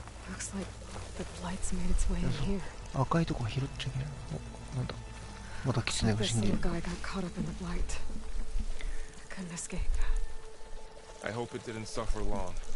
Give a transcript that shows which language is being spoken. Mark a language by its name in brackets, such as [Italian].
[English] Looks like the blight's made its way in here. [Japanese] 赤いとこ拾っちゃいけない。お、なんだ、また狐が死んでいる。 [English] This guy got caught up in the blight. Couldn't escape. I hope it didn't suffer long.